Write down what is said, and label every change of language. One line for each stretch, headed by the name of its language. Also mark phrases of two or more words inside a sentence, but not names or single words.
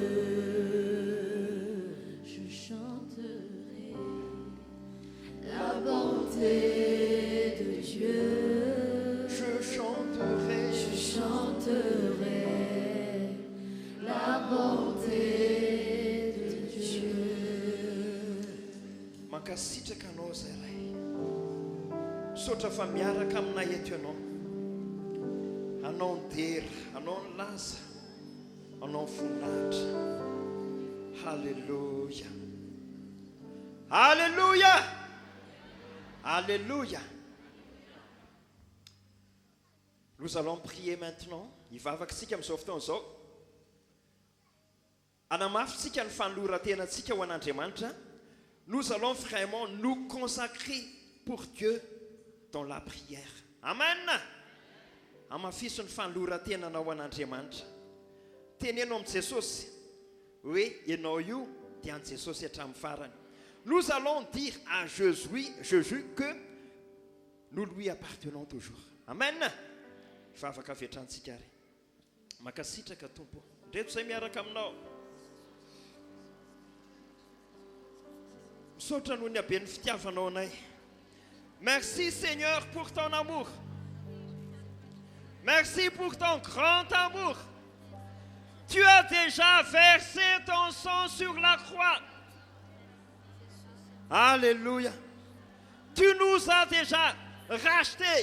French: Je chanterai la bonté de Dieu. je chanterai La bonté de Dieu.
Malagasy: mankasitraka anao zay ray misaotra fa miaraka aminay eto ianao anao ny dera anao ny laza anao ny voninahitra Alléluia.
French: Alléluia. Alléluia. Nous allons prier maintenant.
Malagasy: Hivavaka sika amin'izao fotoana izao. Anamafy sika ny fanoloran-tenantsika ho an'Andriamanitra.
French: Nous allons vraiment nous consacrer pour Dieu dans la prière. Amen.
Malagasy: Amafiso ny fanoloran-tenana ho an'Andriamanitra. Tenenao amin'i Jesosy hoe ianao io dia an'i Jesosy hatramin'ny farany.
French: Nous allons dire à Jésus que nous lui appartenons toujours. Amen.
Malagasy: Fa afaka fiatrantsika ary. Makasitraka Tompo. Ndreto izay miaraka aminao. Misaotra noho ny haben'ny fitiavanao anay.
French: Merci Seigneur pour ton amour. Merci pour ton grand amour. Tu as déjà versé ton sang sur la croix. Alléluia. Tu nous as déjà rachetés.